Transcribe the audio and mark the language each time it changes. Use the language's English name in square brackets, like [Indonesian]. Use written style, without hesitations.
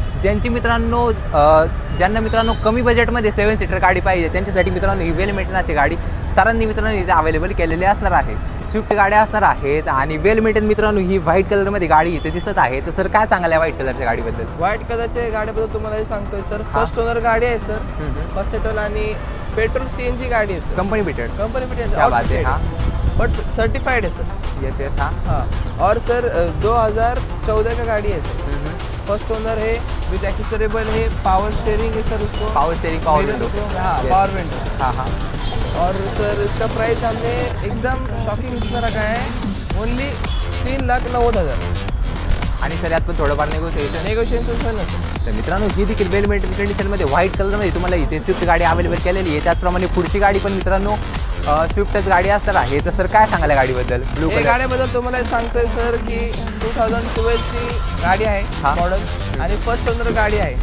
[Marathi] ज्यांची मित्रांनो ज्यांना मित्रांनो कमी बजेटमध्ये 7 सीटर गाडी पाहिजे त्यांच्यासाठी मित्रांनो ही वेल मेंटेनन्सची गाडी सरांनी मित्रांनो इथे अवेलेबल केलेली असणार आहे. स्विफ्ट गाड्या असणार आहेत आणि वेल मेंटेन मित्रांनो ही व्हाईट कलरमध्ये गाडी इथे दिसत आहे. तर सर काय सांगाल या व्हाईट कलरच्या गाडीबद्दल? व्हाईट कलरच्या गाडीबद्दल तुम्हाला हे सांगतोय सर, फर्स्ट ओनर गाडी आहे सर, फर्स्ट सेटल आणि पेट्रोल CNG गाडी आहे सर, कंपनी फिटेड. कंपनी [Hindi] क्या बात है. हाँ बट सर्टिफाइड है सर. [English] Yes yes. हाँ [Hindi] हाँ और सर 2014 का गाड़ी है सर, फर्स्ट ओनर है, विद एक्सेसरेबल है, पावर स्टेयरिंग है सर उसको, पावर स्टेयरिंग, पावर विंडो. हाँ पावर विंडो. हाँ हाँ. और सर इसका प्राइस हमने एकदम शॉकिंग इसमें रखा है, ओनली 3,90,000. [Marathi] आणि सर यात पण थोडंफार नेगोशिएशन झालं. तर मित्रांनो ही देखील वेल मेंटेन कंडिशनमध्ये व्हाईट कलरमध्ये तुम्हाला इथे स्विफ्ट गाडी अवेलेबल केलेली आहे. त्याचप्रमाणे पुढची गाडी पण मित्रांनो स्विफ्टच गाडी असणार आहे. तर सर काय सांगाल गाडीबद्दल? ब्लू कलर गाडीबद्दल तुम्हाला सांगतोय सर की 2012ची गाडी आहे मॉडेल आणि फर्स्ट ओनर गाडी आहे.